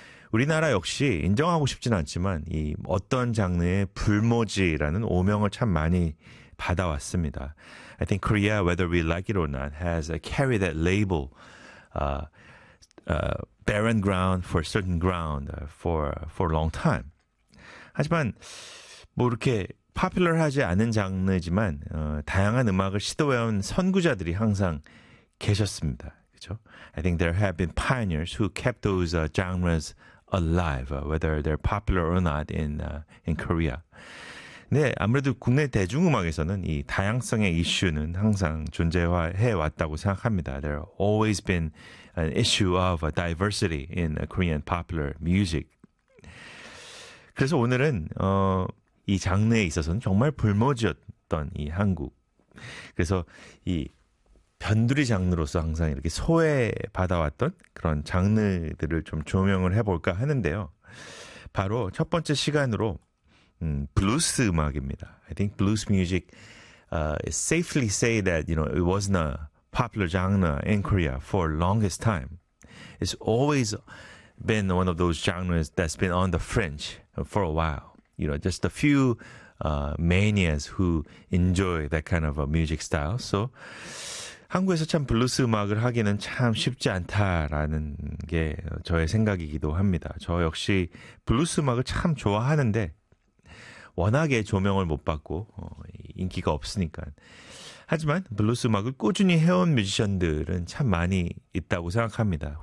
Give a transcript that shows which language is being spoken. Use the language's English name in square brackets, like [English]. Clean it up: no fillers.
[Korean] 우리나라 역시 인정하고 싶진 않지만 이 어떤 장르의 불모지라는 오명을 참 많이 받아왔습니다. [English] I think Korea, whether we like it or not, has carried that label, barren ground for certain ground for a long time. [Korean] 하지만 뭐 이렇게 popular하지 않은 장르지만 다양한 음악을 시도해온 선구자들이 항상 계셨습니다. 그렇죠? [English] I think there have been pioneers who kept those genres alive, whether they're popular or not in Korea. [Korean] 네, 아무래도 국내 대중음악에서는 이 다양성의 이슈는 항상 존재해 왔다고 생각합니다. [English] There have always been an issue of diversity in Korean popular music. [Korean] 그래서 오늘은 이 장르에 있어서는 정말 불모지였던 이 한국. 그래서 이 변두리 장르로서 항상 이렇게 소외받아왔던 그런 장르들을 좀 조명을 해볼까 하는데요. 바로 첫 번째 시간으로 블루스 음악입니다. [English] I think blues music safely say that you know it wasn't a popular genre in Korea for longest time. It's always been one of those genres that's been on the fringe for a while. You know, just a few manias who enjoy that kind of a music style. [Korean] So 한국에서 참 블루스 음악을 하기는 참 쉽지 않다라는 게 저의 생각이기도 합니다. 저 역시 블루스 음악을 참 좋아하는데 워낙에 조명을 못 받고 인기가 없으니까. 하지만 블루스 음악을 꾸준히 해온 뮤지션들은 참 많이 있다고 생각합니다.